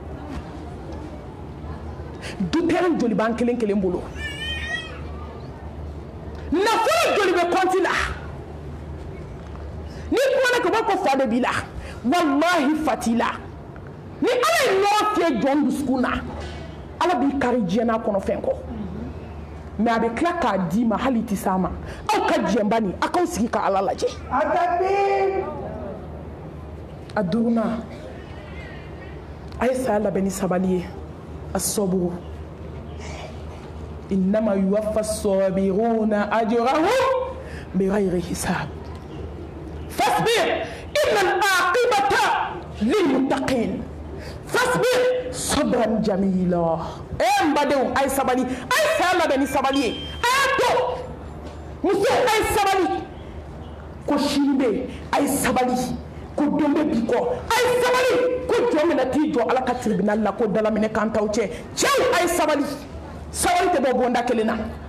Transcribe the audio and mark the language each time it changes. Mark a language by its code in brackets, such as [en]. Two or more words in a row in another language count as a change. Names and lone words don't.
[bm] dutɛrɛn joli b'an kelen kelen bolo nafolo joli bɛ kɔnti la ni kumana ka bɔ ko fa de b'i la wallahi fa t'i la ni ala ye ɲɔgɔn fiyɛ jɔn dusukun na ala b'i kari diɲɛna kɔnɔ fɛn kɔ mɛ a bɛ tila k'a d'i ma hali tɛ s'a ma aw ka diɲɛba nin a k'aw sigi ka ala lajɛ a duurunan a ye saya labɛn ni sabali ye a sɔburu [ar] إنما يوفى الصابرون أجرهم بغير حساب فاصبر إن العاقبة للمتقين فاصبر صبرا جميلا [bm] n badenw a ye sabali a ye saya labɛn ni sabali ye a y'a to muso a ye sabali ko sini bɛ yen a ye sabali ko don bɛ bi kɔ a ye sabali ko jɔn min na t'i jɔ ala ka tribunal la ko dalaminɛ kan t'aw cɛ cɛw a ye sabali sabali tɛ bɔ bonda kelen na